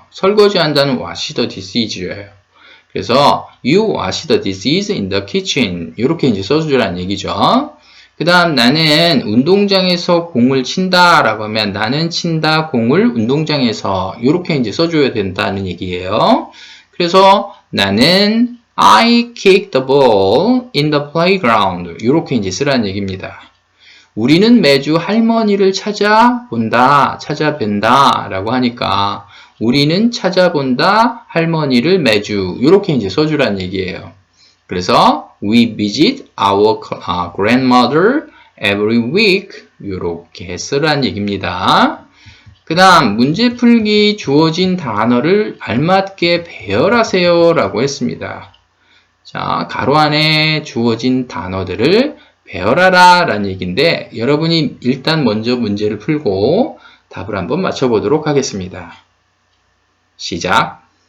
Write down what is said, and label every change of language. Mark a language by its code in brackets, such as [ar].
[ko] 설거지한다는 [en] wash the dises예요. [ko] 그래서 [en] you wash the dishes in the kitchen [ko] 이렇게 이제 써주라는 얘기죠. 그 다음 나는 운동장에서 공을 친다 라고 하면 나는 친다 공을 운동장에서 이렇게 이제 써줘야 된다는 얘기예요. 그래서 나는 [en] I kick the ball in the playground [ko] 이렇게 이제 쓰라는 얘기입니다. 우리는 매주 할머니를 찾아뵌다 라고 하니까 우리는 찾아본다 할머니를 매주 이렇게 이제 써주란 얘기예요. 그래서 [en] we visit our grandmother every week [ko] 이렇게 쓰란 얘기입니다. 그 다음 문제 풀기 주어진 단어를 알맞게 배열하세요 라고 했습니다. 자, 가로 안에 주어진 단어들을 배열하라 라는 얘기인데 여러분이 일단 먼저 문제를 풀고 답을 한번 맞춰보도록 하겠습니다. 시작.